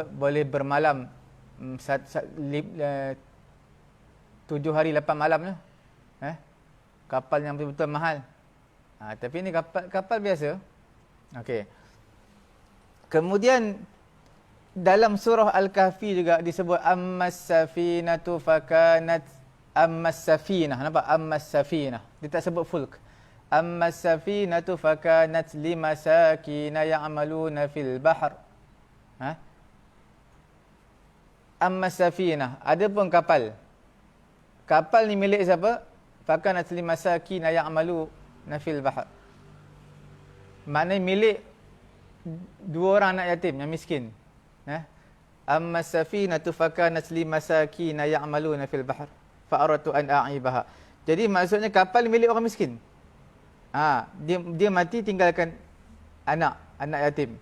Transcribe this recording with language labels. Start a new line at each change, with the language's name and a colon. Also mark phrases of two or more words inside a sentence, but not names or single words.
Malay: Boleh bermalam 7 hari 8 malam lah. Kapal yang betul-betul mahal. Tapi ini kapal biasa. Okey. Kemudian dalam surah Al-Kahfi juga disebut
Arabic: أما السفينة فكانت أما السفينة.
Malay: Nampak?
Arabic: أما السفينة.
Malay: Dia tak sebut fulk.
Arabic: أما السفينة فكانت لمساكين يعملون في البحر. أما السفينة.
Malay: Adapun kapal. Kapal ni milik siapa?
Arabic: فكانت لمساكين يعملون في البحر.
Malay: Maknanya milik dua orang anak yatim yang miskin.
Arabic: أما السفينة فكانت لمساكين يعملون في البحر. فأردت أن أعيبها.
Malay: Jadi maksudnya kapal milik orang miskin. Dia mati tinggalkan anak yatim.